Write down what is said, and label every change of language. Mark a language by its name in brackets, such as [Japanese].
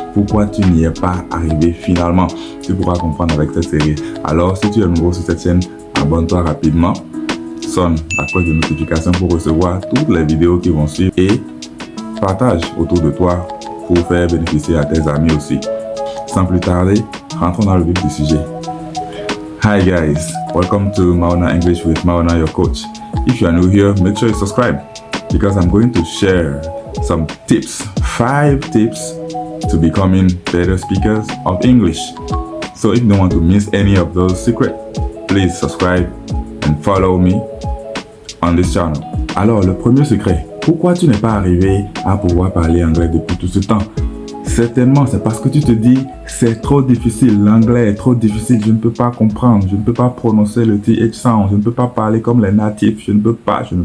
[French] Pourquoi tu n'y es pas arrivé finalement? Tu pourras comprendre avec cette série. Alors, si tu es nouveau sur cette chaîne, abonne-toi rapidement, sonne la cloche de notification pour recevoir toutes les vidéos qui vont suivre et partage autour de toi pour faire bénéficier à tes amis aussi. Sans plus tarder, rentrons dans le vif du sujet. [English] Hi guys, welcome to Maona English with Maona, your coach. If you are new here, make sure you subscribe because I'm going to share some tips, 5 tips to becoming better speakers of English. So if you don't want to miss any of those secrets, please subscribe and follow me on this channel. [French] Alors, le premier secret, pourquoi tu n'es pas arrivé à pouvoir parler anglais depuis tout ce temps? Certainement, c'est parce que tu te dis, c'est trop difficile, l'anglais est trop difficile, je ne peux pas comprendre, je ne peux pas prononcer le TH sound, je ne peux pas parler comme les natifs, je ne peux pas.